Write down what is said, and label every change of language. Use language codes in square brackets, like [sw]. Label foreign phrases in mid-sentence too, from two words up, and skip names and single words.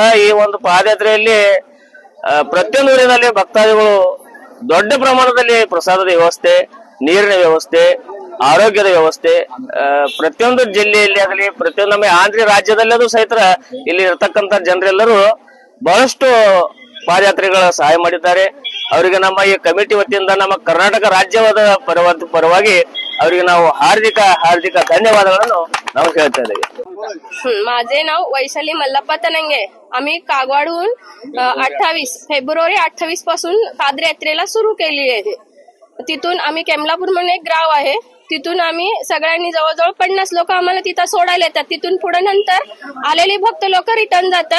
[kn] ಈ ಒಂದು ಪಾದಯಾತ್ರೆಯಲ್ಲಿ ಪ್ರತಿಯೊಂದು ಊರಿನಲ್ಲಿ ಭಕ್ತಾದಿಗಳು ದೊಡ್ಡ ಪ್ರಮಾಣದಲ್ಲಿ ಪ್ರಸಾದದ ವ್ಯವಸ್ಥೆ, ನೀರಿನ ವ್ಯವಸ್ಥೆ, ಆರೋಗ್ಯದ ವ್ಯವಸ್ಥೆ, ಪ್ರತಿಯೊಂದು ಜಿಲ್ಲೆಯಲ್ಲಿ ಆಗಲಿ, ಪ್ರತಿಯೊಂದು ನಮ್ಮ ಆಂಧ್ರ ರಾಜ್ಯದಲ್ಲೂ ಸಹಿತ ಇಲ್ಲಿ ಇರತಕ್ಕಂತ ಜನರೆಲ್ಲರೂ ಬಹಳಷ್ಟು ಪಾದಯಾತ್ರೆಗಳ ಸಹಾಯ ಮಾಡಿದ್ದಾರೆ. ಅವರಿಗೆ ನಮ್ಮ ಈ ಕಮಿಟಿ ವತಿಯಿಂದ ನಮ್ಮ ಕರ್ನಾಟಕ ರಾಜ್ಯದ ಪರವಾಗಿ ಅವರಿಗೆ ನಾವು ಹಾರ್ದಿಕ ಧನ್ಯವಾದಗಳನ್ನು ನಾವು ಹೇಳ್ತಾ ಇದ್ದೇವೆ. [mr] माझे नाव वैशाली मल्लप्पा तनंगे. आम्ही कागवाडहून 28 फेब्रुवारी 28 पासून पादयात्रेला सुरू केली आहे. तिथून आम्ही केमलापूर म्हणून एक गाव आहे, तिथून आम्ही सगळ्यांनी जवळजवळ 50 लोक आम्हाला तिथं सोडायला येतात. तिथून पुढे नंतर आलेले भक्त लोक रिटर्न जातात.